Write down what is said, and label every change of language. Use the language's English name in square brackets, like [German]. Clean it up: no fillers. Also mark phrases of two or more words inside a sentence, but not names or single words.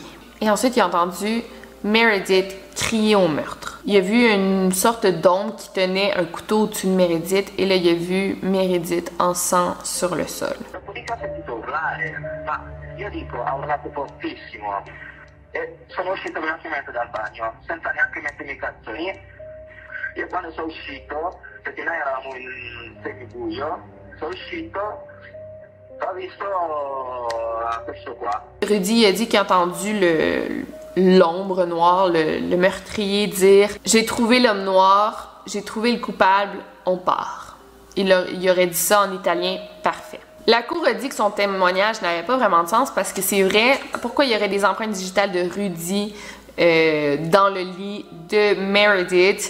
[French] Et ensuite, il a entendu Meredith crier au meurtre. Il a vu une sorte d'ombre qui tenait un couteau au-dessus de Meredith et là il a vu Meredith en sang sur le sol. [Italian] e sono uscito velocemente dal bagno senza neanche mettermi i calzoni. Io quando sono uscito, perché noi eravamo in semibuio, sono uscito, ho visto questo qua. [French] Rudy a dit qu'il a entendu l'ombre noire, le meurtrier dire « J'ai trouvé l'homme noir, j'ai trouvé le coupable, on part ». Il aurait dit ça en italien parfait. La cour a dit que son témoignage n'avait pas vraiment de sens parce que c'est vrai, pourquoi il y aurait des empreintes digitales de Rudy dans le lit de Meredith?